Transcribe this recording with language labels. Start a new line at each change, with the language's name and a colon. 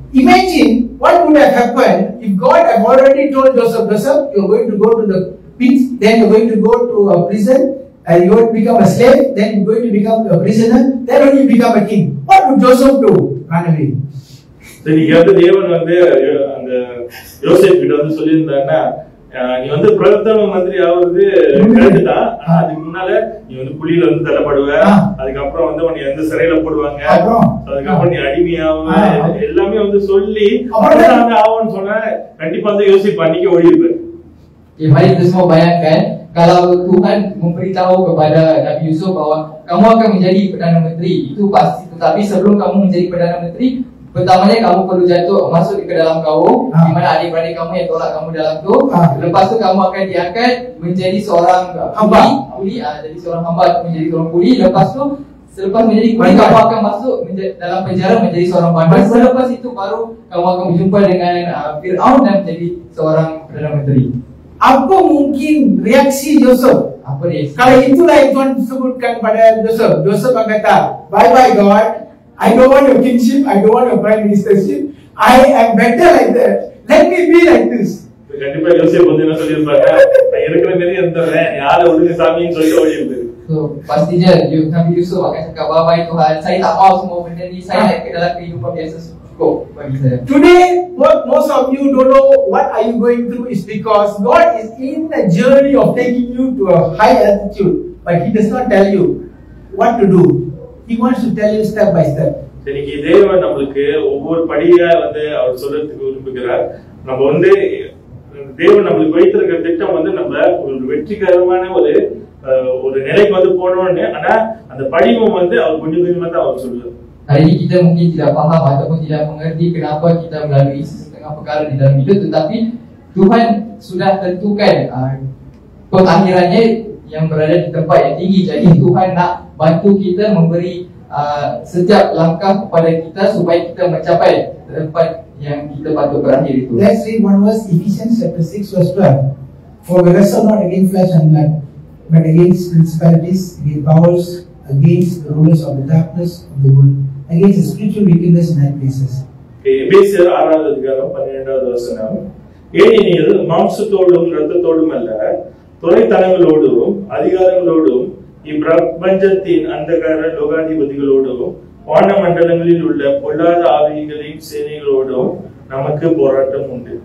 English: Imagine what would have happened if God had already told Joseph, you're going to go to the pits, then you're going to go to a prison, and you're going to become a slave, then you're going to become a prisoner, then only you become a king. What would Joseph do? Run away.
Tamil: சரி, தேவன் வந்து அந்த யோசேப்பு கிட்ட வந்து சொல்லியிருந்தாருன்னா, நீ வந்து பிரதம மந்திரி ஆகுறது கரெக்ட்தான், ஆனா அதுக்கு முன்னால நீ வந்து குழியில வந்து தள்ளப்படுவ, அதுக்கப்புறம் வந்து உன்னை எந்த சிறையில போடுவாங்க, அதுக்கப்புறம் நீ அடிமையாவ, எல்லாமே வந்து சொல்லி வந்து ஆகும்னு சொன்னா கண்டிப்பா வந்து யோசிப்பு அன்னைக்கு ஓடிருப்பாரு.
Malay: Mari kita semua bayangkan kalau Tuhan memberitahu kepada Nabi Yusuf bahawa kamu akan menjadi Perdana Menteri, itu pasti. Tetapi sebelum kamu menjadi Perdana Menteri, pertamanya kamu perlu masuk ke dalam kaum, di mana adik-beradik kamu yang tolak kamu dalam tu. Lepas tu kamu akan diangkat menjadi seorang kuli, jadi seorang hamba atau menjadi seorang kuli. Lepas tu selepas menjadi kuli, kamu akan masuk dalam penjara menjadi seorang bandar. Selepas itu baru kamu akan berjumpa dengan Fir'aun dan menjadi seorang Perdana Menteri. Apa mungkin reaksi Joseph? Apa dia? Kalau itulah yang Tuhan sebutkan pada Joseph. Joseph akan kata,
English: bye bye God, I don't want your kingship, I don't want your prime ministership, I am better like that, let me be like this.
Tamil: கண்டிப்பா யோசேப்பு வந்து என்ன சொல்லியிருப்பாங்க, நான் இருக்கிற மாதிரி இருந்துறேன், யாரை ஒழுங்கு சாமின்னு சொல்லி ஓடியிருப்பாரு.
Malay: So pastinya Nabi Yusuf akan cakap, bye-bye Tuhan, saya tak mahu semua benda ni, saya nak ke dalam kehidupan biasa cukup bagi saya.
English: Today, what most of you don't know what are you going through is because God is in a journey of taking you to a high altitude, but He does not tell you what to do. He wants to tell you step by step.
Tamil: இன்னைக்கு தேவன் நம்மளுக்கு ஒவ்வொரு படியா வந்து அவர் சொல்றதுக்கு விரும்புகிறார். நம்ம வந்து தேவன் நம்மளுக்கு வைத்திருக்கிற திட்டம் வந்து நம்ம ஒரு வெற்றிகரமான ஒரு நிலைக்கு வந்து போனோம்னு, ஆனா அந்த படிவம் வந்து அவர் கொஞ்சம் கொஞ்சமா தான் அவர் சொல்லுவார்.
Malay: Hari ini kita mungkin tidak faham ataupun tidak mengerti kenapa kita melalui setengah perkara di dalam hidup, tetapi Tuhan sudah tentukan pengakhirannya yang berada di tempat yang tinggi. Jadi Tuhan nak bantu kita, memberi setiap langkah kepada kita supaya kita mencapai tempat yang kita patut berakhir itu.
English: Let's read one verse, Ephesians chapter 6 verse 12. For we wrestle not against flesh and blood, but against principalities, against powers, against the rulers of the darkness of the world, against the spiritual wickedness in high places.
Tamil: எபேசியர் 6வது அதிகாரம் 12வது வசனம். ஏனெனில் மாம்சத்தோடும் இரத்தத்தோடும் அல்ல, துரைத்தனங்களோடும் அதிகாரங்களோடும் இப்பிரபஞ்சத்தின் அந்தகார லோகாதிபதிகளோடும் வானமண்டலங்களில் உள்ள பொல்லாத ஆவிகளின் சேனைகளோடும் நமக்கு போராட்டம் உண்டு.